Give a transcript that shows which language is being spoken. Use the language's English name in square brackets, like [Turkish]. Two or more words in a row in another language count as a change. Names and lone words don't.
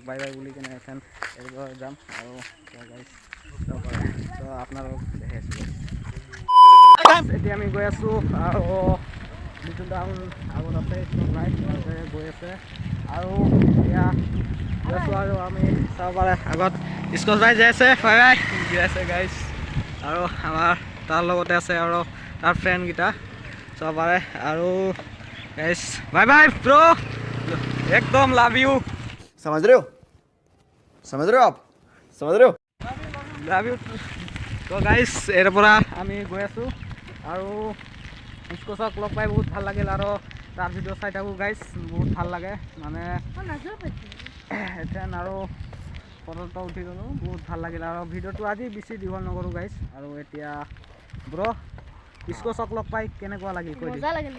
[English] bye bye [Assamese] বুলি কেনে এখন এইবাৰ যাম আৰু গাইছ তো আপোনালোকক দেখাই আছোঁ এতিয়া আমি গৈ আছোঁ আৰু যিটো ডাউন আগত আছে গৈ আছে আৰু এতিয়া গৈ আছোঁ আৰু আমি চাব পাৰে আগত ইস্কস ভাই যাই আছে [English] bye bye [Assamese] গৈ আছে গাইছ আৰু আমাৰ তাৰ লগতে আছে আৰু তাৰ ফ্ৰেণ্ডকেইটা চাব পাৰে আৰু গাইছ [English] bye bye bro [Assamese] একদম [English] love you [Hindi] समझ रहे हो आप [English] love you [Assamese] তো গাইছ ইয়াৰ পৰা আমি গৈ আছোঁ আৰু ইস্কসক লগ পাই বহুত ভাল লাগিল আৰু তাৰ ভিডিঅ' চাই থাকোঁ গাইছ বহুত ভাল লাগে মানে এতিয়া আৰু ফটো উঠি গ'লোঁ বহুত ভাল লাগিল আৰু ভিডিঅ'টো আজি বেছি দীঘল নকৰোঁ গাইছ আৰু এতিয়া ব্ৰ ইস্কসক লগ পাই কেনেকুৱা লাগিল কৈ দি